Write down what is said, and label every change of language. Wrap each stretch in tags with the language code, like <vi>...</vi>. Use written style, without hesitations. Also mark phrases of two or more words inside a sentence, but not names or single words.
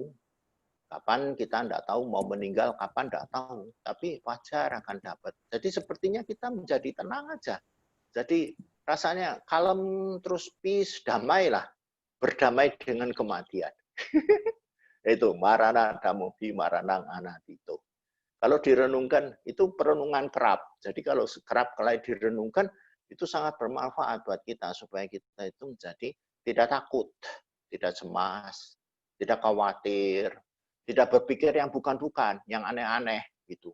<id>Kapan kita tidak tahu, mau meninggal kapan tidak tahu. Tapi wajar akan dapat. Jadi sepertinya kita menjadi tenang aja. Jadi rasanya kalem, terus peace, damailah. Berdamai dengan kematian.</id> <pi>Itu marana damobi maranang anatito.</pi> <id>Kalau direnungkan, itu perenungan kerap. Jadi kalau kerap kali direnungkan, itu sangat bermanfaat buat kita. Supaya kita itu menjadi tidak takut, tidak cemas, tidak khawatir, tidak berpikir yang bukan-bukan, yang aneh-aneh gitu.</id>